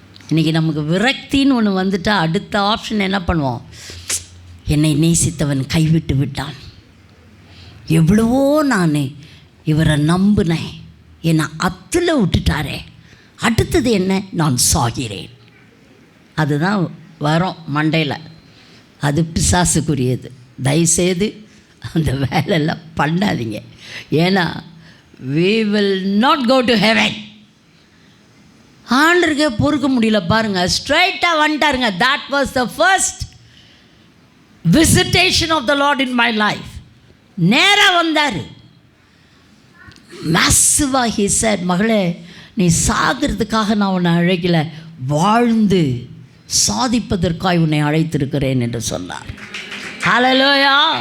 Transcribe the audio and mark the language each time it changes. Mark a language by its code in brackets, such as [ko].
[ta] இன்றைக்கி நமக்கு விரக்தின்னு ஒன்று வந்துட்டால் அடுத்த ஆப்ஷன் என்ன பண்ணுவோம், என்னை நேசித்தவன் கைவிட்டு விட்டான், எவ்வளவோ நான் இவரை நம்பினேன், என்னை அத்தில் விட்டுட்டாரே, அடுத்தது என்ன, நான் சாகிறேன். அதுதான் வரும் மண்டையில். அது பிசாசுக்குரியது. தயவுசெய்து அந்த வேலையெல்லாம் பண்ணாதீங்க. ஏன்னா [en] we will not go to heaven. [ta] ஆண்டருக்கே பொறுக்க முடியல பாருங்கள், ஸ்ட்ரைட்டாக வந்துட்டாருங்க. [en] that was the first visitation of the Lord in my life. [ta] நேராக வந்தார். மேசிவாக [en] he said, [ta] மகளே, நீ சாகிறதுக்காக நான் உன்னை அழைக்கல, வாழ்ந்து சாதிப்பதற்காக உன்னை அழைத்திருக்கிறேன் என்று சொன்னார். ஹல்லேலூயா.